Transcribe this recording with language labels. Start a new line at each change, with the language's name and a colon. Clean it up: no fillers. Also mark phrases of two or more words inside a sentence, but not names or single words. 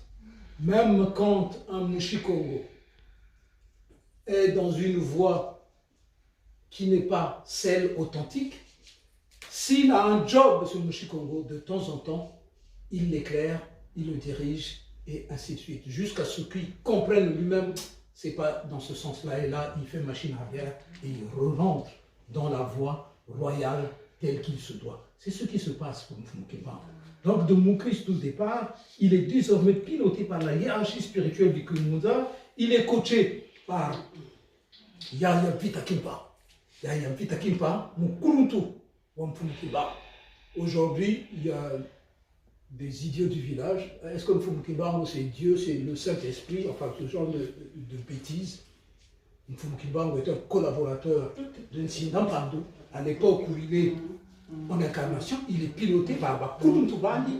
French: même quand un Mushikongo est dans une voie qui n'est pas celle authentique, s'il a un job sur Mushikongo, de temps en temps, il l'éclaire, il le dirige, et ainsi de suite, jusqu'à ce qu'il comprenne lui-même, c'est pas dans ce sens-là, et là, il fait machine arrière, et il rentre dans la voie royale telle qu'il se doit. C'est ce qui se passe pour Mfumu Kimbangu. Donc, de Mukristu au départ, il est désormais piloté par la hiérarchie spirituelle du Kingunza, il est coaché par Yaya Mpita Kimpa.
Kongo: Yaya Mpita Kimpa, Mukuruntu wa Mfumu Kimbangu.
French: Aujourd'hui, il y a des idiots du village. Est-ce que Mfumu Kimbangu, c'est Dieu, c'est le Saint-Esprit, enfin ce genre de bêtises. Mfumu Kimbangu est un collaborateur de Nsindampandu. À l'époque où il est en incarnation, il est piloté par
Kongo: Bakuruntu Bani.